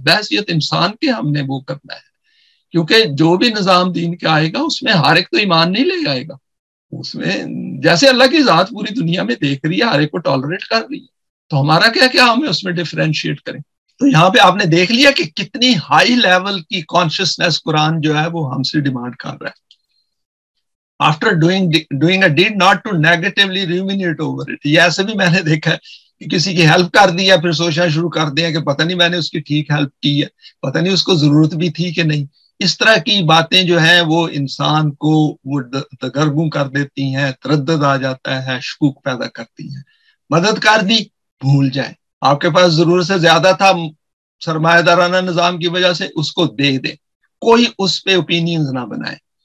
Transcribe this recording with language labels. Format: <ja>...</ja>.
<ur>بحیثیت انسان کے ہم نے وہ کرنا ہے, کیونکہ جو بھی نظام دین کا آئے گا اس میں ہر ایک تو ایمان نہیں لے آئے گا. اس میں جیسے اللہ کی ذات پوری دنیا میں دیکھ رہی ہے, ہر ایک کو ٹالریٹ کر رہی ہے, تو ہمارا کیا ہمیں اس میں ڈیفرینشیٹ کریں. تو یہاں پہ آپ نے دیکھ لیا کہ کتنی ہائی لیول کی کانشیسنیس قرآن جو ہے وہ ہم سے ڈیمانڈ کر رہا ہے.</ur> <en>After doing a deed, not to negatively ruminate over it.</en> <ur>یہ ایسے بھی میں نے دیکھا ہے کہ کسی کی ہیلپ کر دیا پھر سوچنا شروع کر دیا کہ پتہ نہیں میں نے اس کی ٹھیک ہیلپ کی ہے، پتہ نہیں اس کو ضرورت بھی تھی کہ نہیں. اس طرح کی باتیں جو ہیں وہ انسان کو وہ دگرگوں کر دیتی ہیں، تردد آ جاتا ہے، شکوک پیدا کرتی ہیں. مدد کر دی، بھول جائیں. آپ کے پاس ضرورت سے زیادہ تھا سرمایہ دارانہ نظام کی وجہ سے، اس کو دے دیں، کوئی اس پہ اوپینینز نہ بنائے.</ur>